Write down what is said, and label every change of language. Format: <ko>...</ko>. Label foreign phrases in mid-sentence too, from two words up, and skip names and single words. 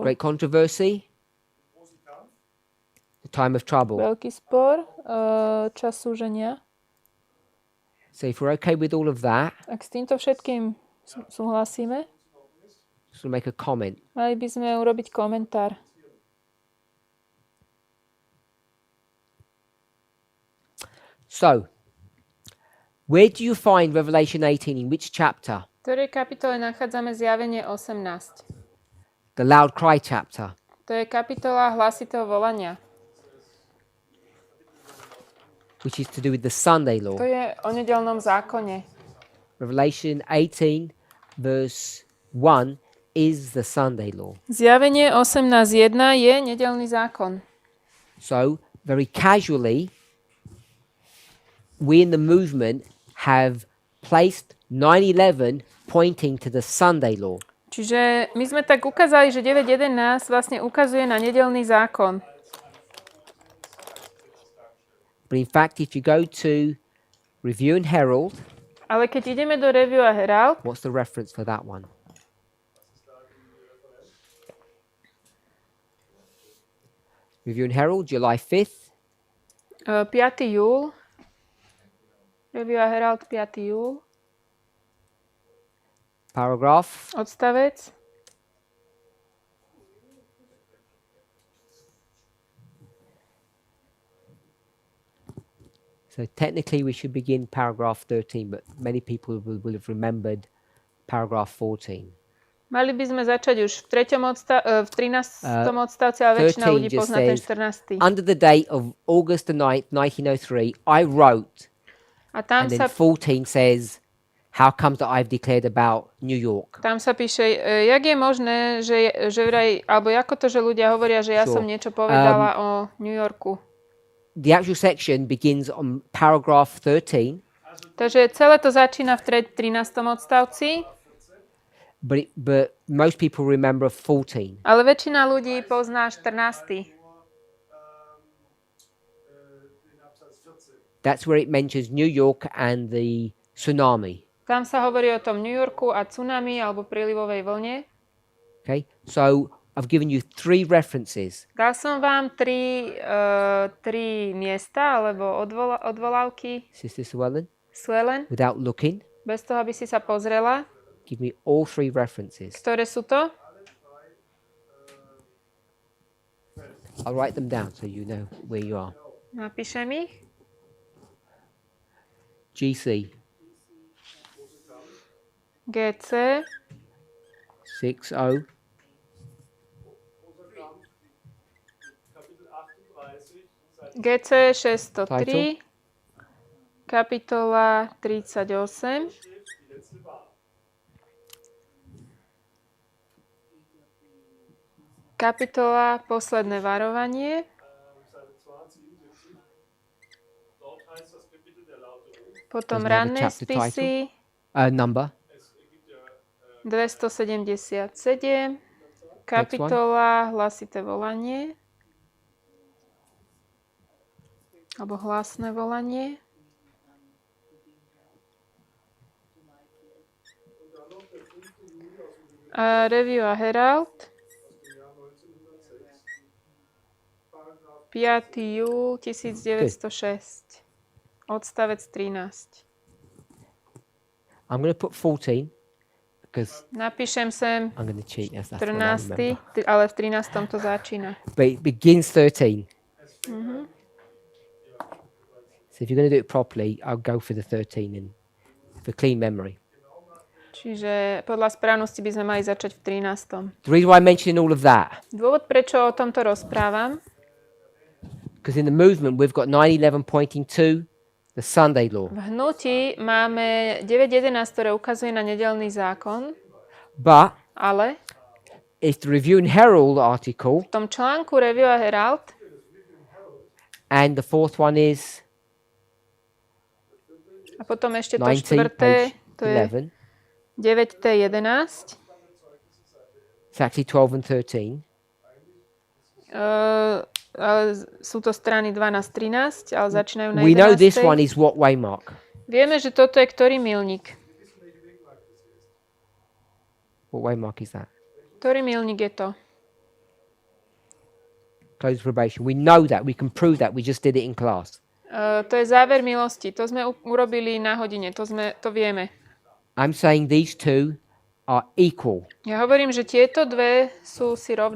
<en>Great controversy, the time of trouble.</en> <sk>Veľký spor, čas súženia.</sk> <en>So if we're okay with all of that,</en> <sk>Ak s týmto všetkým súhlasíme,</sk> <en>just want to make a comment.</en> <sk>mali by sme urobiť komentár.</sk> <en>So, Where do you find Revelation 18? In which chapter?</en> <sk>V ktorej kapitole nachádzame Zjavenie 18?</sk> <en>The loud cry chapter.</en> <sk>To je kapitola hlasitého volania.</sk> <en>Which is to do with the Sunday law.</en> <sk>To je o nedeľnom zákone.</sk> <en>Revelation 18 verse 1 is the Sunday law.</en> <sk>Zjavenie 18.1 je nedeľný zákon.</sk> <en>So, very casually, we in the movement have placed 9/11 pointing to the Sunday law.</en> <sk>Čiže my sme tak ukázali, že 9.11 vlastne ukazuje na nedeľný zákon.</sk> <en>But in fact, if you go to Review and Herald,</en> <sk>Ale keď ideme do Review a Herald,</sk> <en>what's the reference for that one? Review and Herald, July 5th.</en> <sk>5. júl. Review a Herald, 5. júl.</sk> <en>Paragraph.</en> <sk>Odstavec.</sk> <en>So technically we should begin paragraph 13, but many people will have remembered paragraph 14.</en> <sk>Mali by sme začať už v 13. odstavci, ale väčšina 13 ľudí</sk> <en>just</en> <sk>pozná ten</sk> <en>says, 14. Under the date of August the 9th, 1903, I wrote,</en> <sk>A tam</sk> <en>and</en> <sk>sa,</sk> <en>then 14 says, how comes that I've declared about New York?</en> <sk>tam sa píše, jak je možné, že vraj, alebo ako to, že ľudia hovoria, že ja</sk> <en>Sure.</en> <sk>som niečo povedala o New Yorku.</sk> <en>The actual section begins on paragraph 13,</en> <sk>Takže celé to začína v 13. odstavci,</sk> <en>but most people remember 14.</en> <sk>ale väčšina ľudí pozná 14.</sk> <en>That's where it mentions New York and the tsunami.</en> <sk>Tam sa hovorí o tom New Yorku a tsunami alebo prílivovej vlne.</sk> <en>Okay, so I've given you 3 references.</en> <sk>Dal som vám tri miesta alebo odvolávky</sk> <en>Sister Swellen, Swellen, without looking,</en> <sk>bez toho, aby si sa pozrela.</sk> <en>give me all 3 references.</en> <sk>Ktoré sú to?</sk> <en>I'll write them down so you know where you are.</en> <sk>Napíšem ich. GC GC 60, GC 603, kapitola 38, kapitola Posledné varovanie, potom</sk> <en>Doesn't have a</en> <sk>ranné</sk> <en>chapter</en> <sk>spisy</sk> <en>number. 277,</en> <sk>kapitola Hlasité volanie, alebo hlasné volanie. A Review a Herald, 5. júl 1906, odstavec 13.</sk> <en>I'm going to put 14 because</en> <sk>Napíšem sem</sk> <en>I'm going to cheat. Yes, that's what I remember. 14,</en> <sk>ale v 13. to začína.</sk> <en>But it begins 13. So if you're going to do it properly, I'll go for the 13 and for clean memory.</en> <sk>Čiže podľa správnosti by sme mali začať v 13.</sk> <en>The reason why I'm mentioning all of that,</en> <sk>Dôvod, prečo o tomto rozprávam,</sk> <en>because in the movement we've got 9/11 pointing to the Sunday law.</en> <sk>v hnutí máme 9.11, ktoré ukazuje na nedeľný zákon,</sk> <en>But</en> <sk>ale</sk> <en>it's the Review and Herald article,</en> <sk>v tom článku Review a Herald</sk> <en>and the fourth one is</en> <sk>a potom ešte to 19, štvrté,</sk> <en>page</en> <sk>to je 11. 9.11,</sk> <en>It's actually 12 and 13.</en> <sk>ale sú to strany 12-13, ale začínajú na 11.</sk> <en>We know this one is what waymark?</en> <sk>Vieme, že toto je ktorý milník.</sk> <en>What waymark is that?</en> <sk>Ktorý milník je to?</sk> <en>Close probation. We know that. We can prove that. We just did it in class.</en> <sk>To je záver milosti. To sme urobili na hodine. To vieme.</sk> <en>I'm saying these two are equal.</en> <sk>Ja hovorím, že tieto dve sú si rovné.</sk>